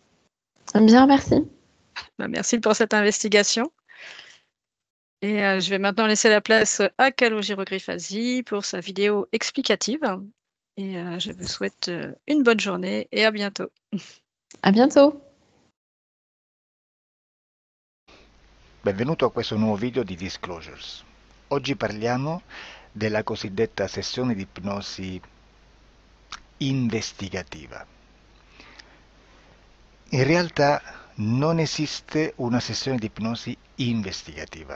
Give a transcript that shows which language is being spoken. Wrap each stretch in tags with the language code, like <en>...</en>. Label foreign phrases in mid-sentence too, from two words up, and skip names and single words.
<fr>Bien, merci. Bah, merci pour cette investigation. Et je vais maintenant laisser la place à Calogero-Griffasi pour sa vidéo explicative et je vous souhaite, une bonne journée et à bientôt. À bientôt.</fr> <it>Benvenuto a questo nuovo video di Disclosures. Oggi parliamo della cosiddetta sessione di ipnosi investigativa. In realtà non esiste una sessione di ipnosi investigativa.</it>